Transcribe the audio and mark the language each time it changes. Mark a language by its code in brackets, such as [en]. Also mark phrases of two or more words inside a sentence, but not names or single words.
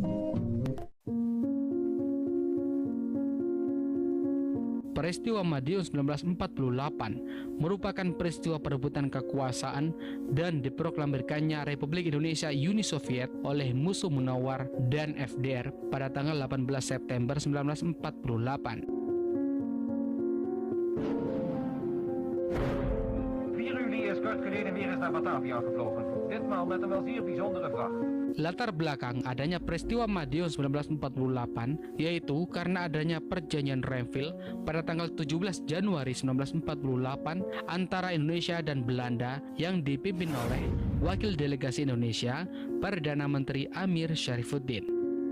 [id] Peristiwa Madiun 1948 merupakan peristiwa perebutan kekuasaan dan diproklamirkannya Republik Indonesia Uni Soviet oleh musuh munawar dan FDR pada tanggal 18 September 1948. [nl] 4 juli is Kurt geleden weer eens naar Batavia gevlogen. Ditmaal met een wel zeer bijzondere vracht. [id] Latar belakang adanya peristiwa Madiun 1948 yaitu karena adanya perjanjian Renville pada tanggal 17 Januari 1948 antara Indonesia dan Belanda yang dipimpin oleh Wakil Delegasi Indonesia Perdana Menteri Amir Syarifuddin.